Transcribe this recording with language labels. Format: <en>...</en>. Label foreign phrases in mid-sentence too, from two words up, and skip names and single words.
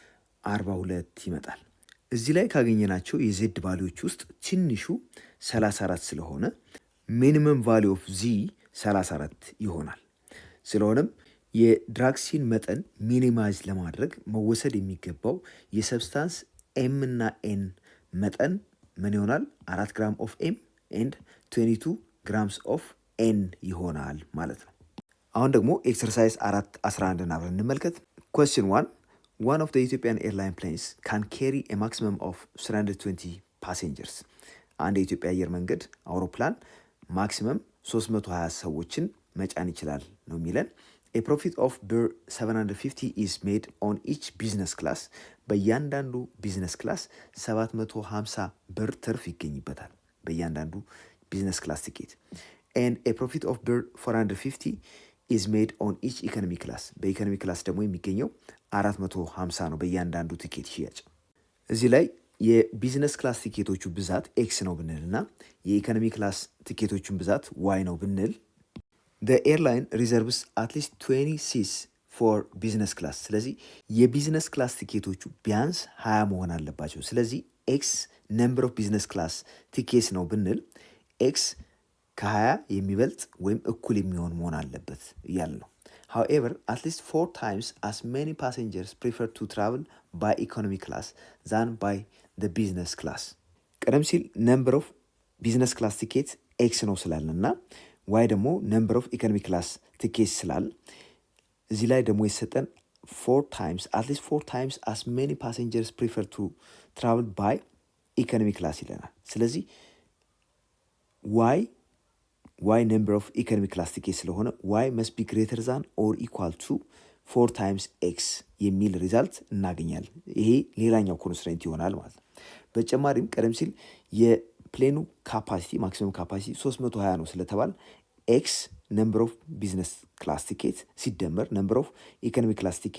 <am>42 ይመጣል። እዚህ ላይ ካገኘናቸው የዜድ ቫሊዎች ውስጥ ትንሹ 34 ስለሆነ</am> <en>minimum value of Z</en> <am>34 ይሆናል። ስለሆነም የድራክሲን መጠን ሚኒማይዝ ለማድረግ መወሰድ የሚገባው የሰብስታንስ ኤም እና ኤን መጠን ምን ይሆናል?</am> <en>4 gram of M and 22 grams of N</en> <am>ይሆናል ማለት ነው። አሁን ደግሞ ኤክሰርሳይዝ 4.11 አብረን እንመልከት።</am> <en>ኩዌስችን 1 one of the Ethiopian airline planes can carry a maximum of 320 passengers.</en> <am>አንድ የኢትዮጵያ አየር መንገድ አውሮፕላን ማክሲመም 320 ሰዎችን መጫን ይችላል ነው የሚለን።</am> <en>A profit of ብር 750 is made on each business class.</en> <am>በእያንዳንዱ ቢዝነስ ክላስ 750 ብር ትርፍ ይገኝበታል በእያንዳንዱ ቢዝነስ ክላስ ቲኬት።</am> <en>And a profit of ብር 450 is made on each economy class.</en> <am>በኢኮኖሚ ክላስ ደግሞ የሚገኘው 450 ነው በእያንዳንዱ ቲኬት ሽያጭ። እዚህ ላይ የቢዝነስ ክላስ ቲኬቶቹ ብዛት ኤክስ ነው ብንል እና የኢኮኖሚ ክላስ ቲኬቶቹን ብዛት ዋይ ነው ብንል</am> <en>the airline reserves at least 20 seats for business class.</en> <am>ስለዚህ የቢዝነስ ክላስ ቲኬቶቹ ቢያንስ 20 መሆን አለባቸው። ስለዚህ</am> <en>x number of business class tickets</en> <am>ነው ብንል ኤክስ ከ20 የሚበልጥ ወይም እኩል የሚሆን መሆን አለበት እያል ነው።</am> <en>However, at least 4 times as many passengers prefer to travel by economy class than by the business class.</en> <am>ቀደም ሲል</am> <en>number of business class ticket</en> <am>ኤክስ ነው ስላልን እና ዋይ ደግሞ</am> <en>number of economy class ticket</en> <am>ስላል እዚህ ላይ ደግሞ የሰጠን</am> <en>4 times at least 4 times as many passengers prefer to travel by economy class</en> <am>ይለናል። ስለዚህ</am> <en>y number of economy class ticket</en> <am>ስለሆነ</am> <en>y must be greater than or equal to 4 times</en> <am>ኤክስ የሚል ሪዛልት እናገኛለን። ይሄ ሌላኛው ኮንስትሬንት ይሆናል ማለት ነው። በተጨማሪም ቀደም ሲል የፕሌኑ ካፓሲቲ</am> <en>maximum capacity</en> <am>320 ነው ስለተባል</am> <en>x number of business class ticket</en> <am>ሲደመር</am> <en>number of economy class ticket</en>